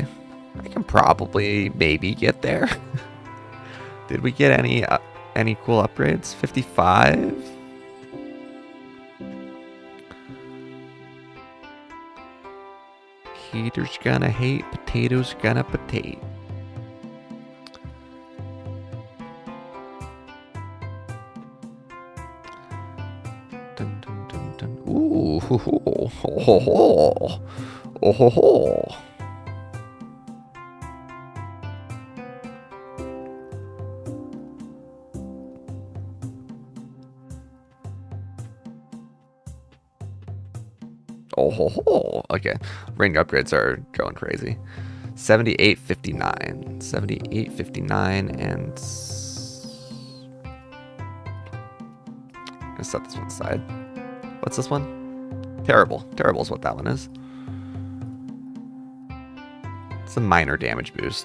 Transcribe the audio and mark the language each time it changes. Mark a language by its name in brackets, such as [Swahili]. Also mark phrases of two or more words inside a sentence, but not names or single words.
[English] I can probably maybe get there. Did we get any cool upgrades? 55? Haters gonna hate, potatoes gonna potate. Dun, dun, dun, dun. Ooh, ho, ho, ho, ho, ho. Oh, ho, ho. Oh, ho, ho. Okay, ring upgrades are going crazy. 78.59, 78.59, and let's set this one aside. What's this one? Terrible. Terrible is what that one is. It's a minor damage boost.